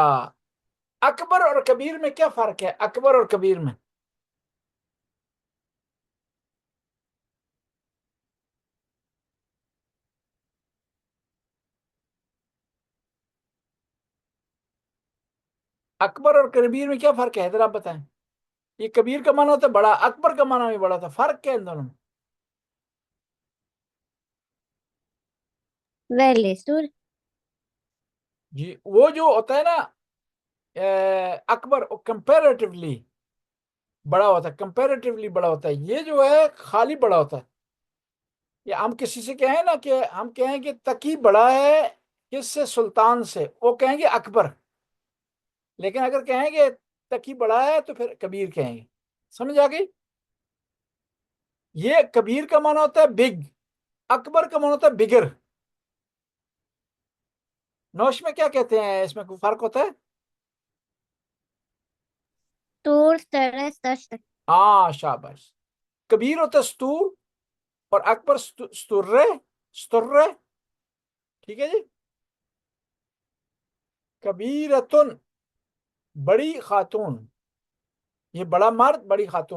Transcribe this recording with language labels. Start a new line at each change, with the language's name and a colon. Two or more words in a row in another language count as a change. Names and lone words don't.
Urdu: اکبر اور کبیر میں کیا فرق ہے؟ اکبر اور کبیر میں اکبر اور کبیر میں کیا فرق ہے؟ حیدر آپ بتائیں. یہ کبیر کا معنی ہوتا ہے بڑا، اکبر کا معنی بھی بڑا ہوتا ہے. فرق کیا ہے ان دونوں میں؟
Norwegian: veldig stor,
Urdu: جی وہ جو ہوتا ہے نا اکبر کمپیریٹیولی بڑا ہوتا ہے، کمپیریٹیولی بڑا ہوتا ہے. یہ جو ہے خالی بڑا ہوتا ہے. یا ہم کسی سے کہیں نا کہ ہم کہیں کہ تقی بڑا ہے کس سے؟ سلطان سے، وہ کہیں گے اکبر. لیکن اگر کہیں گے تقی بڑا ہے تو پھر کبیر کہیں گے. سمجھ آ گئی؟ یہ کبیر کا معنی ہوتا ہے بگ، اکبر کا معنی ہوتا ہے بگر. نوش میں کیا کہتے ہیں، اس میں کوئی فرق ہوتا ہے؟
Norwegian: stor, større, største,
Urdu: ہاں شاباش. کبیر ہوتا ہے ستور، اور اکبر سترے، سترے. ٹھیک ہے جی. کبیرتن بڑی خاتون، یہ بڑا مرد بڑی خاتون.